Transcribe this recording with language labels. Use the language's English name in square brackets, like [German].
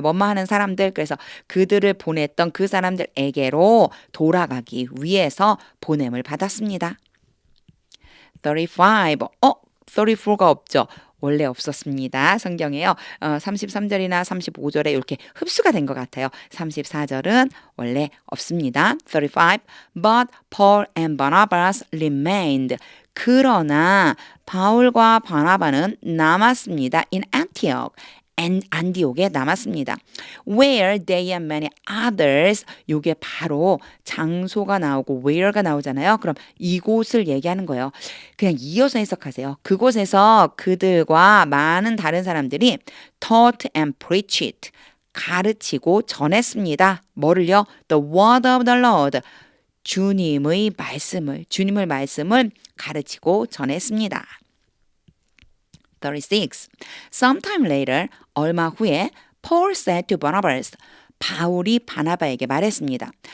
[Korean] 뭐뭐 하는 사람들 그래서 그들을 보냈던 그 사람들에게로 돌아가기 위해서 보냄을 받았습니다. 35 34가 없죠. 원래 없었습니다. 성경에요. 33절이나 35절에 이렇게 흡수가 된 것 같아요. 34절은 원래 없습니다. [English] 35 But Paul and Barnabas remained. [Korean] 그러나 바울과 바나바는 남았습니다. [English] In Antioch. [Korean] 안디옥에 남았습니다. [English] Where they and many others [Korean] 요게 바로 장소가 나오고 where가 나오잖아요. 그럼 이곳을 얘기하는 거예요. 그냥 이어서 해석하세요. 그곳에서 그들과 많은 다른 사람들이 [English] taught and preached [Korean] 가르치고 전했습니다. 뭐를요? [English] The word of the Lord [Korean] 주님의 말씀을 가르치고 전했습니다. [English] 36. Sometime later, [Korean] 얼마 후에 [English] Paul said to Barnabas, [Korean] 바울이 바나바에게 말했습니다.